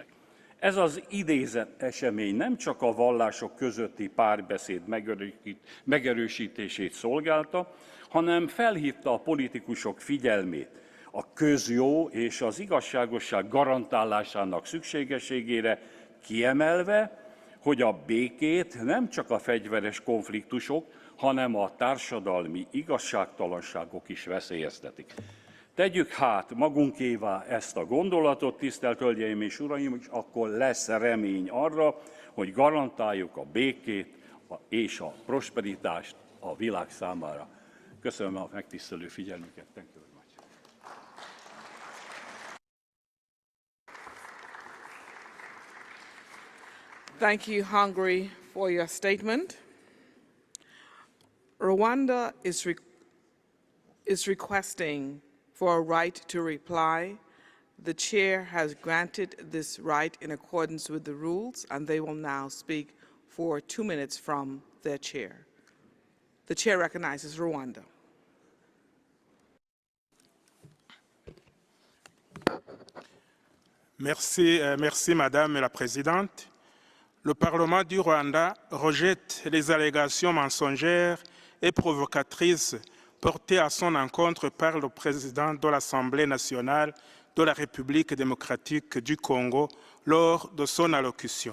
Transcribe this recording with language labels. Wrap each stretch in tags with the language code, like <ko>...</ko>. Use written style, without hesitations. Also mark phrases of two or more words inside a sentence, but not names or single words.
<hu>Ez az idézett esemény nem csak a vallások közötti párbeszéd megerősítését szolgálta, hanem felhívta a politikusok figyelmét a közjó és az igazságosság garantálásának szükségességére, kiemelve, hogy a békét nem csak a fegyveres konfliktusok, hanem a társadalmi igazságtalanságok is veszélyeztetik. Tegyük hát magunkévá ezt a gondolatot, tisztelt Hölgyeim és Uraim, és akkor lesz remény arra, hogy garantáljuk a békét és a prosperitást a világ számára. Köszönöm a megtisztelő figyelmüket.</hu> <en>Thank you very much. Thank you, Hungary, for your statement. Rwanda is requesting for a right to reply. The chair has granted this right in accordance with the rules, and they will now speak for 2 minutes from their chair. The chair recognizes Rwanda.</en> <fr>Merci Madame la Présidente. Le Parlement du Rwanda rejette les allégations mensongères et provocatrices portées à son encontre par le président de l'Assemblée nationale de la République démocratique du Congo lors de son allocution.</fr>